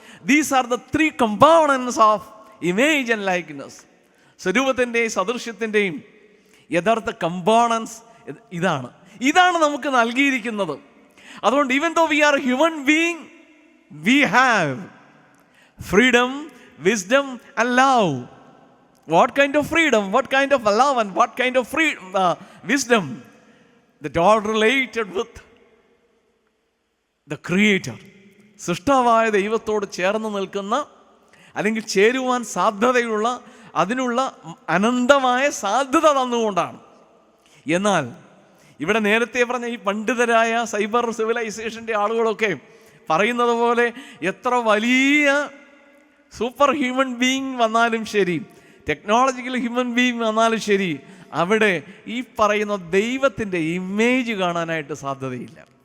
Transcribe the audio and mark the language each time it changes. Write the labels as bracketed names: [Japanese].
[English] These are the 3 components of image and likeness. [Malayalam] സ്വരൂപത്തിൻ്റെയും സദൃശ്യത്തിൻ്റെയും യഥാർത്ഥ components ഇതാണ്. ഇതാണ് നമുക്ക് നൽകിയിരിക്കുന്നത്. അതുകൊണ്ട് [English] Even though we are human being, we have freedom, wisdom and love. What kind of freedom, what kind of love, and what kind of wisdom that all related with the Creator. [Malayalam] സൃഷ്ടാവായ ദൈവത്തോട് ചേർന്ന് നിൽക്കുന്ന, അല്ലെങ്കിൽ ചേരുവാൻ സാധ്യതയുള്ള, അതിനുള്ള അനന്തമായ സാധ്യത തന്നുകൊണ്ടാണ്. എന്നാൽ ഇവിടെ നേരത്തെ പറഞ്ഞ ഈ പണ്ഡിതരായ സൈബർ സിവിലൈസേഷൻ്റെ ആളുകളൊക്കെ പറയുന്നത് പോലെ എത്ര വലിയ സൂപ്പർ ഹ്യൂമൻ ബീയിങ് വന്നാലും ശരി, ടെക്നോളജിക്കൽ ഹ്യൂമൻ ബീയിങ് വന്നാലും ശരി, അവിടെ ഈ പറയുന്ന ദൈവത്തിൻ്റെ ഇമേജ് കാണാനായിട്ട് സാധ്യതയില്ല.